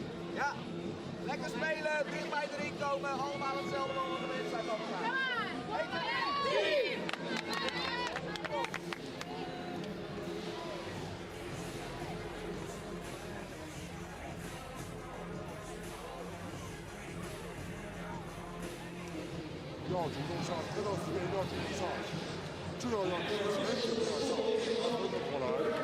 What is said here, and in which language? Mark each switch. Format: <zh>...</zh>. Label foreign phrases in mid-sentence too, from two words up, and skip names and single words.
<nl>Ja, lekker spelen, dichtbij erin komen, allemaal hetzelfde moment de wedstrijd van elkaar.</nl> <zh>要主动上，看到4个人要主动上，至少要跟人主动上，分得过来。</zh>